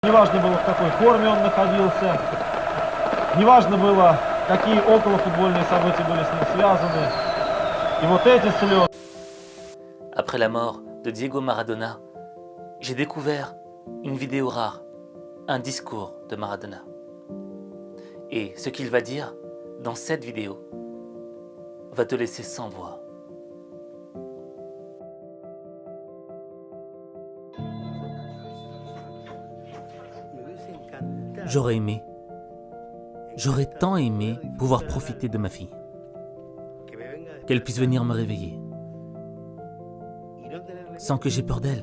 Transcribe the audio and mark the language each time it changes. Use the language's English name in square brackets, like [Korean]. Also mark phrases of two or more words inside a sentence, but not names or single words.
[Russian] Неважно было, в какой форме он находился, неважно было, какие околофутбольные события были с ним связаны. И вот эти слезы. [French] Après la mort de Diego Maradona, j'ai découvert une vidéo rare, un discours de Maradona. Et ce qu'il va dire dans cette vidéo va te laisser sans voix. J'aurais tant aimé pouvoir profiter de ma fille, qu'elle puisse venir me réveiller, sans que j'aie peur d'elle.